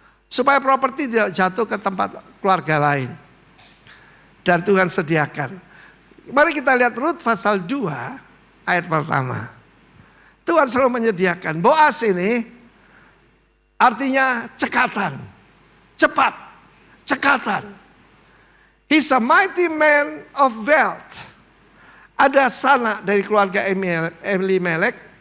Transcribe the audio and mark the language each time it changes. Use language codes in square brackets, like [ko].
[id] Supaya properti tidak jatuh ke tempat keluarga lain. Dan Tuhan sediakan. Mari kita lihat Rut pasal 2 ayat pertama. Tuhan selalu menyediakan. Boas ini artinya cekatan. Cepat. Cekatan. [en] He's a mighty man of wealth. [id] Ada sanak dari keluarga Elimelek.